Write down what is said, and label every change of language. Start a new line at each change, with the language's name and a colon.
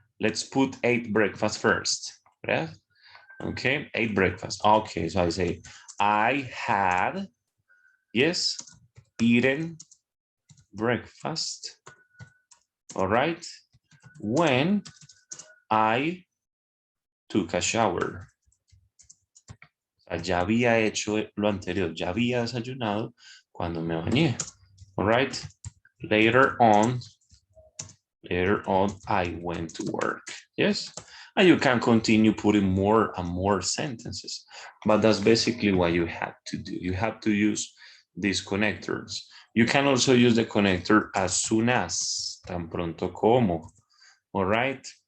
English: Let's put ate breakfast first, right? Okay, ate breakfast. Okay, so I say, I had, yes, eaten breakfast, all right, when I took a shower.
Spanish: O sea, ya había hecho lo anterior, ya había desayunado cuando me bañé,
English: all right. Later on, I went to work, yes. And you can continue putting more and more sentences, but that's basically what you have to do. You have to use these connectors. You can also use the connector as soon as,
Spanish: tan pronto como,
English: all right?